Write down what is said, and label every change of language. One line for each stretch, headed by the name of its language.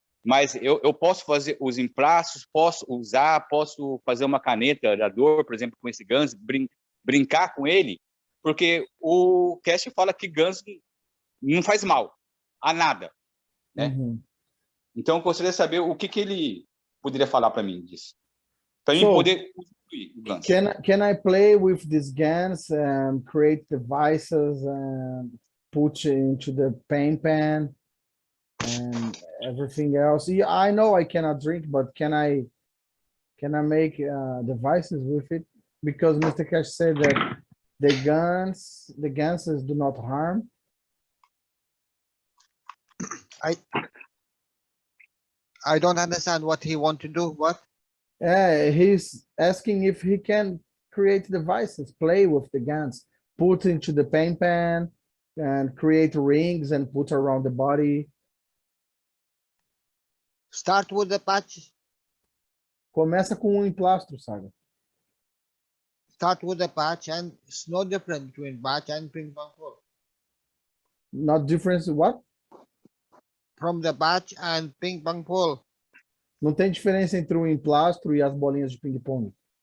Portuguese: Mas eu posso fazer os emplaços, posso usar, posso fazer uma caneta da dor, por exemplo, com esse ganso, brincar com ele, porque o Cash fala que ganso não faz mal a nada, né? Uhum. Então, eu gostaria de saber o que ele poderia falar para mim disso. Para mim
English: So,
Portuguese: poder construir o ganso.
English: can I play with these guns and create devices and put into the paint pan and everything else? Yeah, I know I cannot drink, but can I make devices with it? Because Mr. Cash said that the ganses do not harm. I don't understand what he want to do. What? He's asking if he can create devices, play with the guns, put into the paint pan and create rings and put around the body. Start with the patch.
Portuguese: Começa com emplastro, Saga.
English: Start with the patch, and it's no difference between patch and ping pong ball. Not difference what? From the patch and ping pong ball.
Portuguese: Não tem diferença entre o emplastro e as bolinhas de ping-pong.